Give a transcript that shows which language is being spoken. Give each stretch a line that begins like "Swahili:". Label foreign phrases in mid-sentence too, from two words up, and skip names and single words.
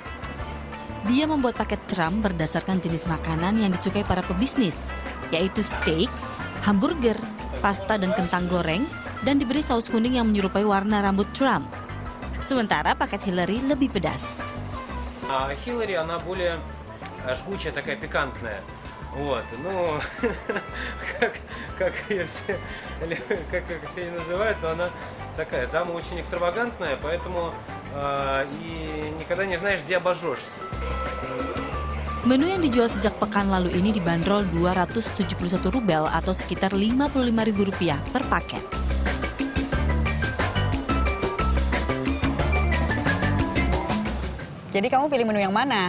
Indonesian: Dia membuat paket Trump berdasarkan jenis makanan yang disukai para pebisnis, yaitu steak, hamburger, pasta dan kentang goreng, dan diberi saus kuning yang menyerupai warna rambut Trump. Sementara paket Hillary lebih pedas.
Russian: Hillary, она более жгучая, такая пикантная. Вот, ну, как ее все называют, но она такая, дама очень экстравагантная, поэтому и никогда не знаешь, где обожжешься.
Indonesian: Menu yang dijual sejak pekan lalu ini dibanderol 271 rubel atau sekitar Rp55.000 per paket. Jadi kamu pilih menu yang mana?